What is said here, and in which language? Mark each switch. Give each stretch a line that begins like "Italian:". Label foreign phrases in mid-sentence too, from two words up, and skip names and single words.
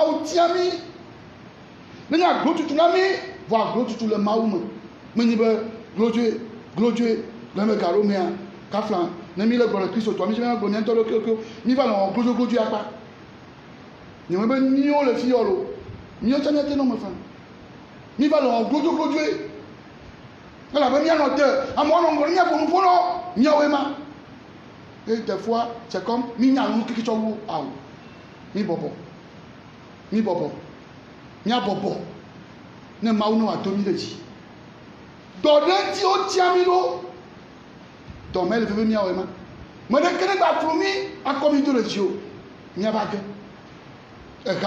Ewe: Mawu tia mi nenye aglotutu na mi vɔ aglotutu le Mawu me menye be glodzoe le me gaɖo mea kafla ne mi le gblɔ le Kristo tɔ mi se gblɔ miatɔ ɖo mi va le wɔn glodzoe akpa nye me be miwo le fi yɔ lo miwo tsɛ miate nɔ me fa mi va le wɔn glodzoe elabe mianɔ te amewo nɔ ŋgɔ miaƒo nuƒo nɔ miawoe ma eye
French: des fois c'est comme
Ewe: mi nya nu keke tsɔ wu awu mi bɔbɔ miabɔbɔ ne Mawu ne wòado mi ɖe dzi dɔ ɖe ŋuti wotia mi ɖo dɔ me le veve miawɔe ma me ɖeke ne gba flu mi akɔ mi do le dzi o miava ge ega